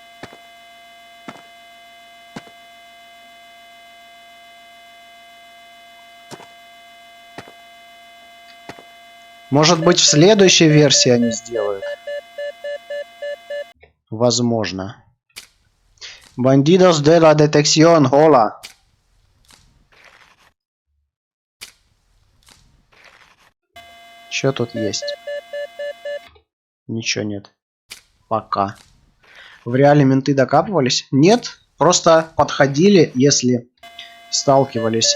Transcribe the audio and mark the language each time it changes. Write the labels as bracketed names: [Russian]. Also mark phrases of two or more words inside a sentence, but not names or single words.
[Russian] Может быть, в следующей версии они сделают. Возможно. [Spanish] Bandidos de la detección, hola. [Russian] Что тут есть? Ничего нет. Пока. В реале менты докапывались? Нет. Просто подходили, если сталкивались.